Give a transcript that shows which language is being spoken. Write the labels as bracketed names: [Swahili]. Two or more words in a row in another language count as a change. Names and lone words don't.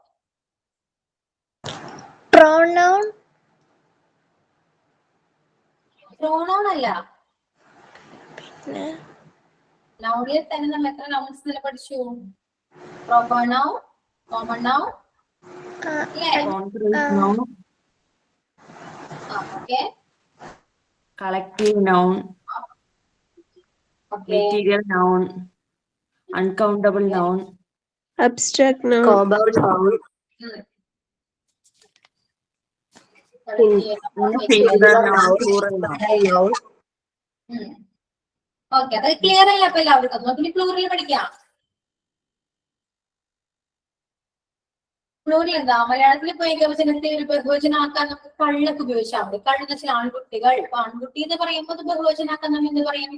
[English] Pronoun. [Malayalam] പ്രോണൗൺ അല്ല, നൗണിൽ തന്നെ നമ്മൾ എത്ര നൗൺസ് ഇന്നലെ പഠിച്ചു? [English] proper noun, common noun, collective noun, material noun, uncountable noun, Abstract noun. Compound noun. singular noun, plural noun. [Malayalam] ഓക്കെ, അത് ക്ലിയർ അല്ല അപ്പൊ എല്ലാവർക്കും. നമുക്ക് പ്ലൂറൽ പഠിക്കാം. പ്ലൂറൽ എന്താ? മലയാളത്തിൽ ഇപ്പൊ ഏകവചനത്തെ ഒരു ബഹുവചനാക്കാൻ നമുക്ക് കള്ളൊക്കെ ഉപയോഗിച്ചാൽ മതി. കള്ളെന്ന് വെച്ചാൽ ആൺകുട്ടികൾ. ഇപ്പൊ ആൺകുട്ടി എന്ന് പറയുമ്പോൾ അത് ബഹുവചനാക്കാൻ നമ്മൾ എന്ത് പറയും?